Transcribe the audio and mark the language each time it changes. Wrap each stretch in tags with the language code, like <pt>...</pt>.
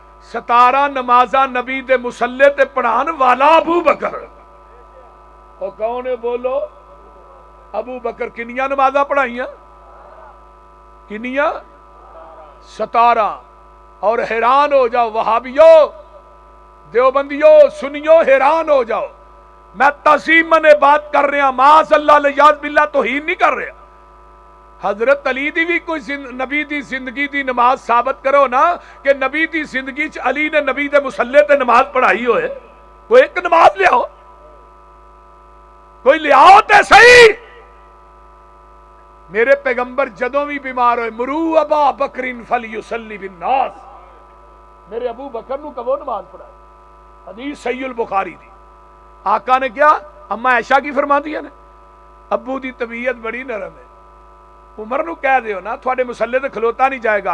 <pa>17 نمازاں نبی دے مسلے تے پڑھان والا ابو بکر. او کون ہے بولو؟ ابو بکر. کنیاں نمازاں پڑھائیاں؟ کنیاں؟ 17.</pa> <ur>اور حیران ہو جاؤ وہابیو، دیوبندیو، سنیو، حیران ہو جاؤ. میں تعظیماً بات کر رہا، معاذ اللہ الیاذ باللہ توہین نہیں کر رہا.</ur> <pa>حضرت علی دی بھی کوئی نبی دی زندگی دی نماز ثابت کرو نا کہ نبی دی زندگی چ علی نے نبی دے مسلے تے نماز پڑھائی ہوئے. کوئی ایک نماز لے آؤ، کوئی لے آؤ تے صحیح. میرے پیغمبر جدوں بھی بیمار ہوئے،</pa> <ar>مرو ابا بکر فلیصلی بالناس،</ar> <pa>میرے ابو بکر نو کہو نماز پڑھائے. حدیث صحیح البخاری دی. آقا نے کیا اما عائشہ کی فرما دیا نے، ابو دی طبیعت بڑی نرم ہے، عمر نو کہہ دیو نا تھوڑے مسلے تے کھلوتا نہیں جائے گا.</pa>